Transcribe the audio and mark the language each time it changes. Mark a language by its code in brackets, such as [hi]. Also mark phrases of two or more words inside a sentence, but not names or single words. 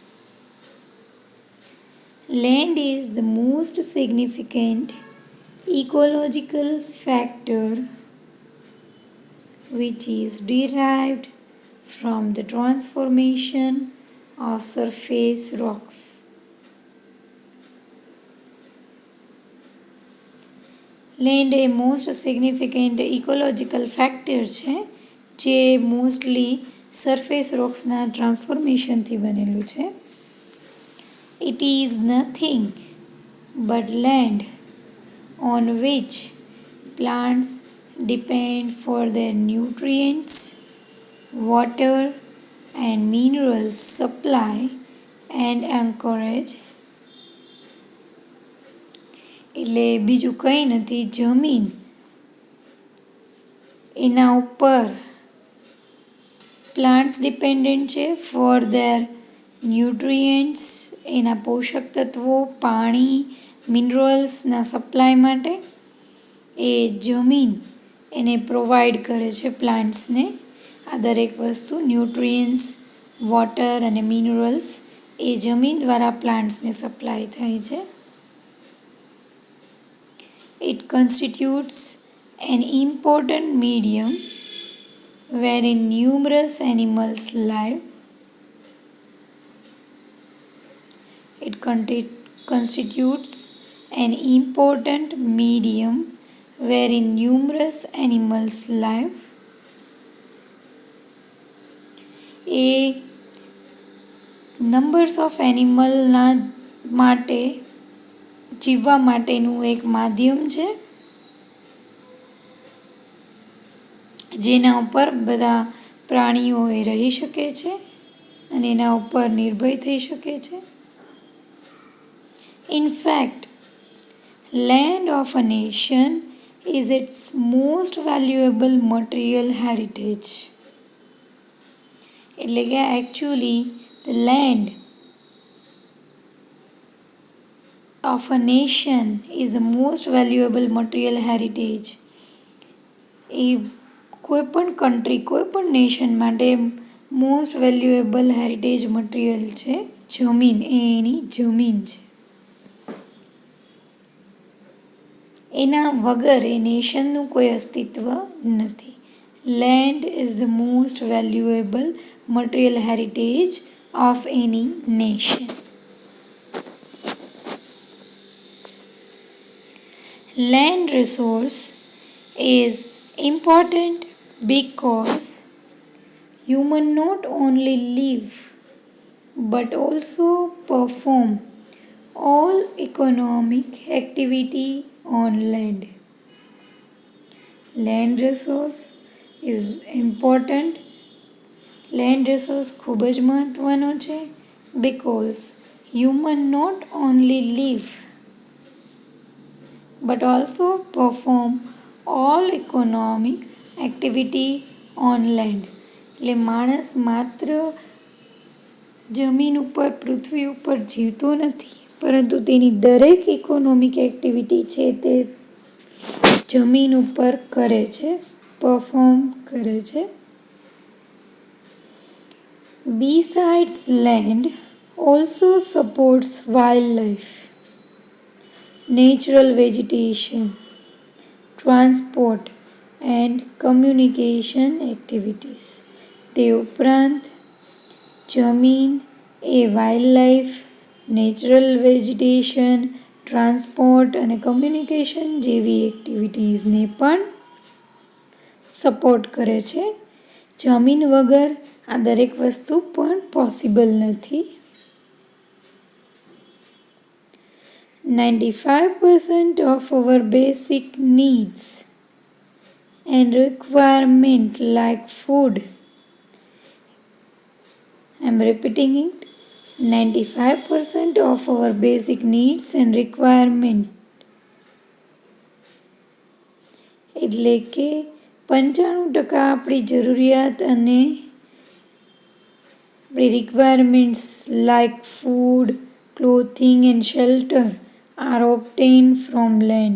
[en] Land is the most significant ecological factor which is derived from the transformation of surface rocks. Land a most significant ecological factor [gu] છે જે [en] mostly surface [gu] રોક્સના ટ્રાન્સફોર્મેશનથી બનેલું છે. [en] It is nothing but land on which plants depend for their nutrients, water and minerals supply and anchorage. [gu] એટલે બીજું કંઈ નથી, જમીન એના ઉપર પ્લાન્ટ્સ ડિપેન્ડન્ટ છે [en] for their nutrients, [gu] એના પોષક તત્વો, પાણી, મિનરલ્સના સપ્લાય માટે એ જમીન એને પ્રોવાઈડ કરે છે પ્લાન્ટ્સને. આ દરેક વસ્તુ ન્યુટ્રિયન્ટ્સ, વોટર અને મિનરલ્સ એ જમીન દ્વારા પ્લાન્ટ્સને સપ્લાય થાય છે. [en] It constitutes an important medium wherein numerous animals live. It constitutes an important medium wherein numerous animals live. [gu] એ [en] numbers of [gu] એનિમલના માટે જીવવા માટેનું એક માધ્યમ છે, જેના ઉપર બધા પ્રાણીઓ રહી શકે છે અને એના ઉપર નિર્ભય થઈ શકે છે. [en] In fact, land of a nation is its most valuable material heritage. [gu] એટલે કે [en] actually the land of a nation is the most valuable material heritage. [gu] એ કોઈપણ કન્ટ્રી, કોઈપણ નેશન માટે [en] most valuable heritage material [gu] છે જમીન. એની જમીન છે, એના વગર એ નેશનનું કોઈ અસ્તિત્વ નથી. [en] land is the most valuable material heritage of any nation. Land resource is important because humans not only live but also perform all economic activity on land. Land resource is important. Land resource [gu] ખૂબ જ મહત્ત્વનો છે [en] because human not only live but also perform all economic activity on land. [gu] એટલે માણસ માત્ર જમીન ઉપર, પૃથ્વી ઉપર જીવતો નથી, પરંતુ તેની દરેક [en] economic activity [gu] છે તે જમીન ઉપર કરે છે, પરફોર્મ કરે છે. [en] Besides, land also supports wildlife, natural vegetation, transport and communication activities. [gu] તે ઉપરાંત જમીન એ વાઇલ્ડલાઇફ, [en] natural vegetation, [gu] ટ્રાન્સપોર્ટ અને કમ્યુનિકેશન જેવી એક્ટિવિટીઝને પણ સપોર્ટ કરે છે. જમીન વગર આ દરેક વસ્તુ પણ પોસિબલ નથી. [en] 95% of our basic needs and requirement like food, I'm repeating it, 95% of our basic needs and requirement, [gu] એટલે કે 95% આપણી જરૂરિયાત અને આપણી રિક્વાયરમેન્ટ્સ [en] like food, clothing and shelter are obtain from land.